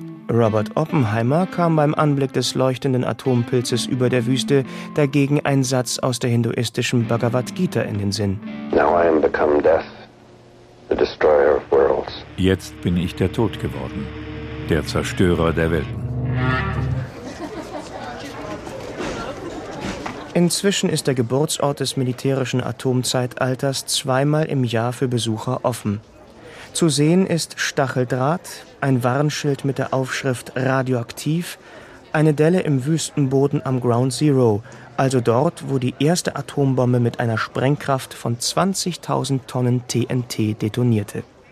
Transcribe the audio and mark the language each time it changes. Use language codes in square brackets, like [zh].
[de] Robert Oppenheimer kam beim Anblick des leuchtenden Atompilzes über der Wüste dagegen ein Satz aus der hinduistischen Bhagavad Gita in den Sinn. [en] Now I am become death, the destroyer of worlds. [de] Jetzt bin ich der Tod geworden, der Zerstörer der Welten. Inzwischen ist der Geburtsort des militärischen Atomzeitalters zweimal im Jahr für Besucher offen. Zu sehen ist Stacheldraht, ein Warnschild mit der Aufschrift Radioaktiv, eine Delle im Wüstenboden am Ground Zero, also dort, wo die erste Atombombe mit einer Sprengkraft von 20.000 Tonnen TNT detonierte.